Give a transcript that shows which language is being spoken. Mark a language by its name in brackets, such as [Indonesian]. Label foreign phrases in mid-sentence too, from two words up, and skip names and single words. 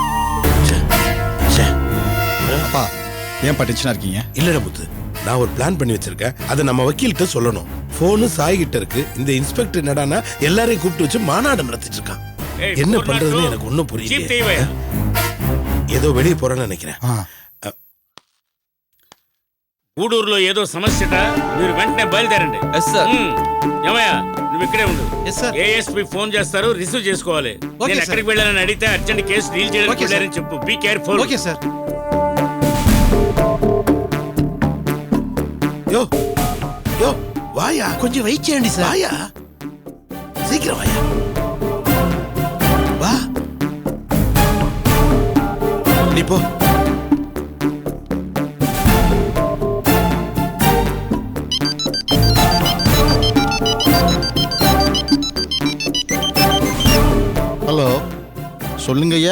[Tamil] அப்பா ஏன் டென்ஷனா இருக்கீங்க? இல்லடா முத்து, நான் ஒரு பிளான் பண்ணி வச்சிருக்கேன். அதை நம்ம வக்கீல்கிட்ட சொல்லணும். போனு சாய் கிட்ட இருக்கு. இந்த இன்ஸ்பெக்டர் என்னடானா எல்லாரையும் கூப்பிட்டு வச்சு மாநாடு நடத்திட்டு இருக்கான். என்ன பண்றதுன்னு எனக்கு ஒன்னும் புரியல. ஏதో வெளியே போறேன்னு நினைக்கிறேன். [Telugu] గూడూరులో ఏదో సమస్యట, మీరు వెంటనే బయలుదేరండి. ఏమయ్యా నువ్వు ఇక్కడే ఉండు. ఏఎస్పీ ఫోన్ చేస్తారు, రిసీవ్ చేసుకోవాలి. నేను ఎక్కడికి వెళ్ళాలని అడిగితే [English] urgent case deal [Telugu] చేయడానికి వెళ్ళారని చెప్పు. [English] Be careful. Okay sir. [Tamil] யோ யோ வாயா, கொஞ்சம் வெயிட் చేయండి சார். வாயா, சீக்கிரம் வாயா. வா, நீ போ. ஹலோ, சொல்லுங்க ஐயா.